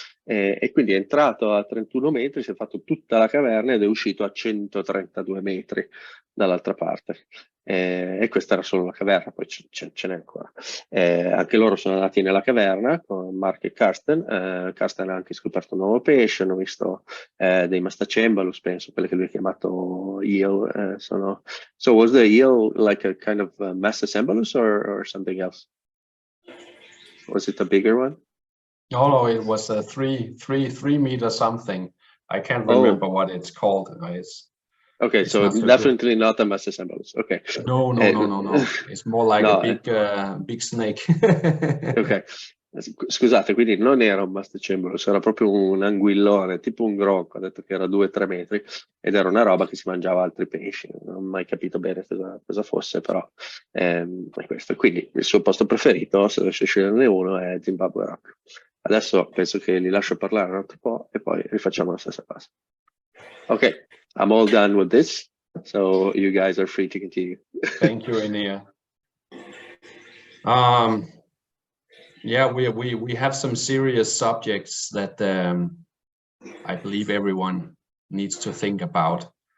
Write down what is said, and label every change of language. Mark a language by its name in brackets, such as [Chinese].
[Italian] E quindi è entrato a 31 metri, si è fatto tutta la caverna ed è uscito a 132 metri dall'altra parte. E questa era solo la caverna, poi ce n'è ancora. Anche loro sono andati nella caverna con Mark e Carsten. Carsten ha anche scoperto un nuovo pesce, hanno visto dei Mastacembalus, penso, quelli che lui ha chiamato eel. [English] So was the eel like a kind of Mastacembalus or something else? Was it a bigger one? No, it was a 3 meter something. I can't remember what it's called. Okay, so definitely not a Mastacembalus. Okay. No. It's more like a big snake. Okay. [Italian] Scusate, quindi non era un basticimbulus, era proprio un anguillone, tipo un gronco, ha detto che era 2-3 metri, ed era una roba che si mangiava altri pesci. Non ho mai capito bene cosa fosse, però è questo. Quindi il suo posto preferito, se dovesse sceglierne uno, è Zimbabwe Rock. Adesso penso che li lascio parlare un altro po' e poi rifacciamo la stessa cosa. [English] Ok, I'm all done with this, so you guys are free to continue. Thank you, Enea. Yeah, we have some serious subjects that I believe everyone needs to think about.